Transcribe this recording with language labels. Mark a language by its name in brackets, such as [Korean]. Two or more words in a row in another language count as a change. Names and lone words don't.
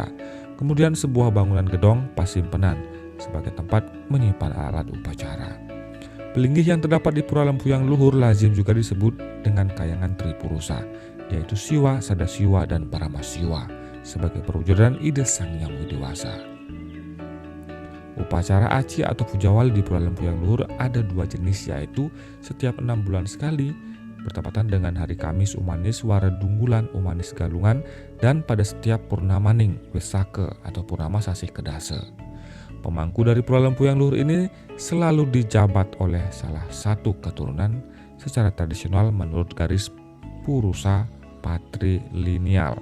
[Indonesian] Kemudian sebuah bangunan gedong pasimpenan sebagai tempat menyimpan alat upacara. Pelinggih yang terdapat di Pura Lempuyang Luhur lazim juga disebut dengan kayangan Tripurusa, yaitu Siwa, Sadasiwa, dan Paramasiwa sebagai perwujudan ide Sang Hyang Widewasa. Upacara aci atau pujawali di Pura Lempuyang Luhur ada dua jenis, yaitu setiap 6 bulan sekali bertepatan dengan hari Kamis Umanis Wara Dunggulan Umanis Galungan dan pada setiap Purnamaning Wesake atau Purnama Sasih Kedase. Pemangku dari Pura Lempuyang Luhur ini selalu dijabat oleh salah satu keturunan secara tradisional menurut garis Purusa patrilineal.